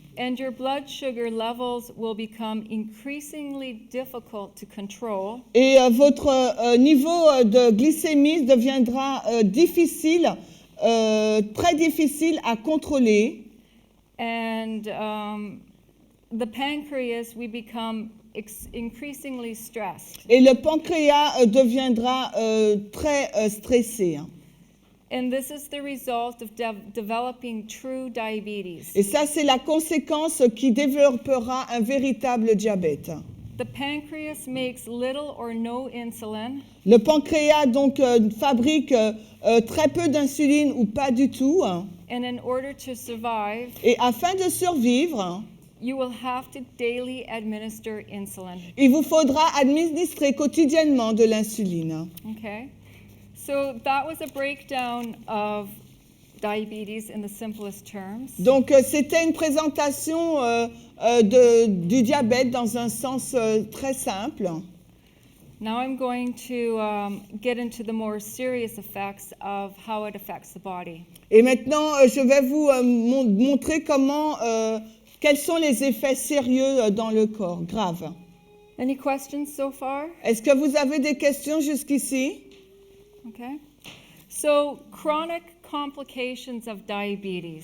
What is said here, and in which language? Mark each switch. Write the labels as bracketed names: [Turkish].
[English] And your blood sugar levels will become increasingly difficult to control. [French] Et votre niveau de glycémie deviendra difficile, très difficile à contrôler. [English] And the pancreas, we become increasingly stressed. [French] Et le pancréas deviendra très stressé. [English] And this is the result of developing true diabetes. [French] Et ça, c'est la conséquence qui développera un véritable diabète. [English] The pancreas makes little or no insulin. [French] Le pancréas, donc, fabrique très peu d'insuline ou pas du tout. [English] And in order to survive, [French] Et afin de survivre, [English] you will have to daily administer insulin. [French] il vous faudra administrer quotidiennement de l'insuline. [English] Okay? So that was a breakdown of diabetes in the simplest terms. [French] Donc, c'était une présentation du diabète dans un sens très simple. [English] Now I'm going to get into the more serious effects of how it affects the body. [French] Et maintenant, je vais vous montrer quels sont les effets sérieux dans le corps, graves. [English] Any questions so far? [French] Est-ce que vous avez des questions jusqu'ici? [English] Okay. So chronic complications of diabetes.